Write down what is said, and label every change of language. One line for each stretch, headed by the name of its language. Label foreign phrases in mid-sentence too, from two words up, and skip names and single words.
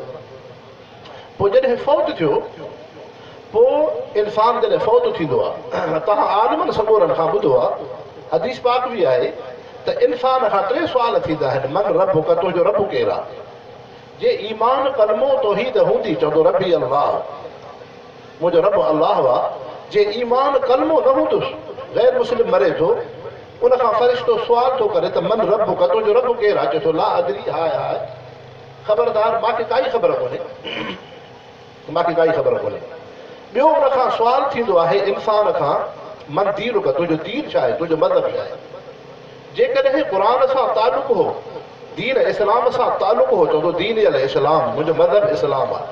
Sindhi: पोइ जॾहिं फ़ौत थियो, पोइ इंसान जॾहिं फ़ौत थींदो आहे, तव्हां आलिमनि सगोरनि खां ॿुधो आहे हदीस पाक भी आहे त इंसान खां 3 सुवाल थींदा आहिनि,
Arabic: من ربك,
Sindhi: तुंहिंजो रब केरु आहे? जे ईमान कलमो तौहीद हूंदी चवंदो
Arabic: ربي الله,
Sindhi: मुंहिंजो रब अल्लाह आहे। जे ईमान कलमो न हूंदुसि, गैर मुस्लिम मरे थो, उन खां फ़रिश्तो सुवाल थो करे त
Arabic: من ربك,
Sindhi: तुंहिंजो रब केरु आहे? चए थो
Arabic: لا أدري,
Sindhi: हाय हाय ख़बरदार, मूंखे काई ख़बर कोन्हे, मूंखे काई ख़बर कोन्हे। ॿियो उन खां सुवाल थींदो आहे इंसान खां,
Arabic: من دينك,
Sindhi: तुंहिंजो दीन छा आहे, तुंहिंजो मज़हब छा आहे? जेकॾहिं क़ुर सां तालुक़ हो, दीन इस्लाम सां तालुक़ हो, चवंदो
Arabic: دين الإسلام,
Sindhi: मुंहिंजो मज़हब इस्लाम आहे।